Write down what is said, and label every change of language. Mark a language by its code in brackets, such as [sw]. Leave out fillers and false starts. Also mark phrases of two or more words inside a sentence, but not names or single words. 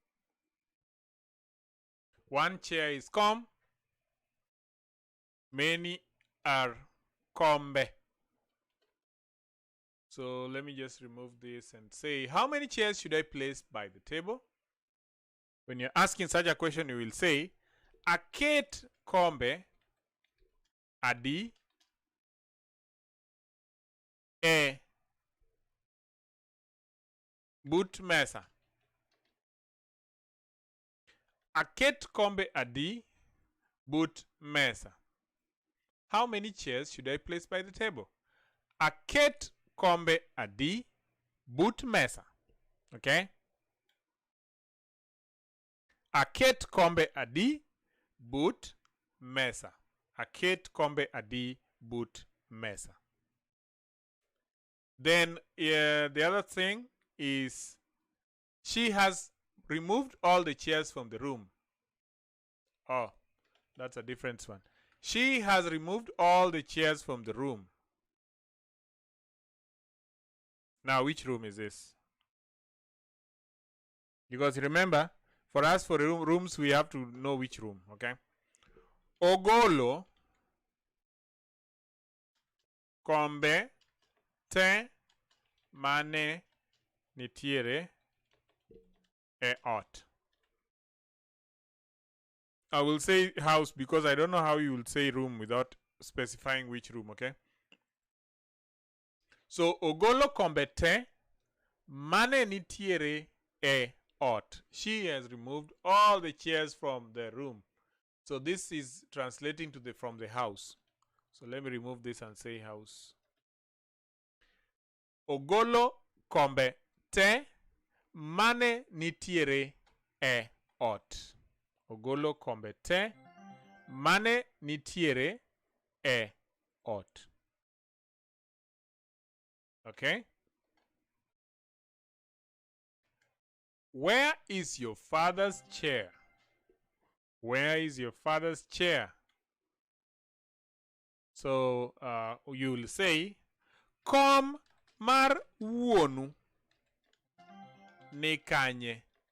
[en] One chair is kom. Many are kombe. So let me just remove this and say, how many chairs should I place by the table? When you're asking such a question, you will say, [luo] aket kombe adi e but mesa. Aket kombe adi but mesa. [en] How many chairs should I place by the table? [luo] Aket kombe adi but mesa. Okay? Aket kombe adi but mesa. Aket kombe adi but mesa. [en] Then the other thing is, she has removed all the chairs from the room. Oh, that's a different one. She has removed all the chairs from the room. Now, which room is this? Because remember, for us, for rooms, we have to know which room, okay? [luo] Ogolo kombe te mane nitiere e ot. [en] I will say house because I don't know how you will say room without specifying which room, okay? So, [luo] ogolo kombe te mane nitiere e ot. [en] She has removed all the chairs from the room. So this is translating to from the house. So let me remove this and say house. [luo] Ogolo kombe te mane nitiere e ot. Ogolo kombe te mane nitiere e ot. [en] Okay? Where is your father's chair? Where is your father's chair? So you will say, [luo] kom mar wuonu ni kanye.